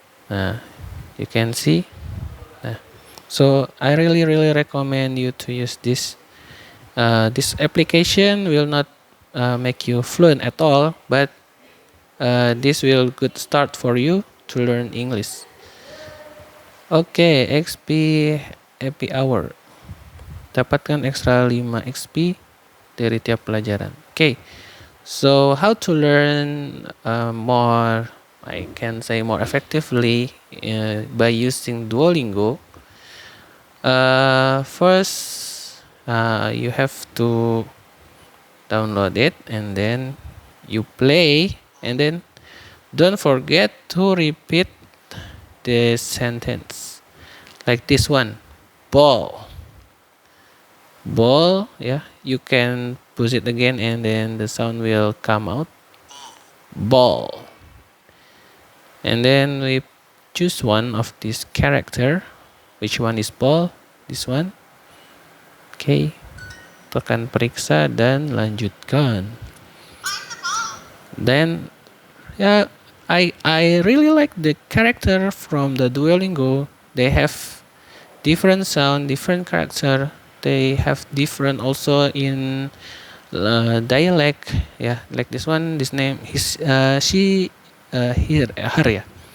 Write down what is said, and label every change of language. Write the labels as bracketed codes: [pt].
[en] Nah, you can see. Nah, so I really recommend you to use this. This application will not make you fluent at all, but this will good start for you to learn English. Okay, XP happy hour. [id] Dapatkan ekstra 5 XP dari tiap pelajaran. [en] Okay, so how to learn more, I can say more effectively by using Duolingo. First, you have to download it and then you play, and then don't forget to repeat the sentence like this one, ball. Yeah, you can push it again and then the sound will come out, ball. And then we choose one of this character. Which one is ball? This one. [id] Okay, tekan periksa dan lanjutkan. [en] Then yeah, I really like the character from the Duolingo. They have different sound, different character. They have different also in dialect. Yeah, like this one. This name is her, yeah.